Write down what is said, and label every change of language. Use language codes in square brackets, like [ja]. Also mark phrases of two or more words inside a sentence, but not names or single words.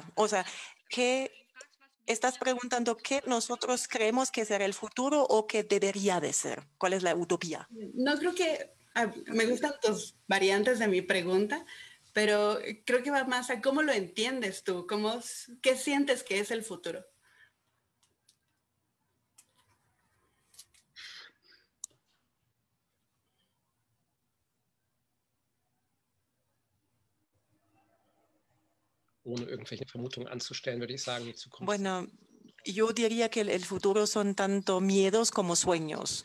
[es] O sea, ¿qué estás preguntando qué nosotros creemos que será el futuro o qué debería de ser? ¿Cuál es la utopía? No creo que me gustan tus variantes de mi pregunta, pero creo que va más a cómo lo entiendes tú, qué sientes que es el futuro. [de] Ohne irgendwelche Vermutungen anzustellen, würde ich sagen, die Zukunft. [es] Bueno, yo diría que el futuro son tanto miedos como sueños.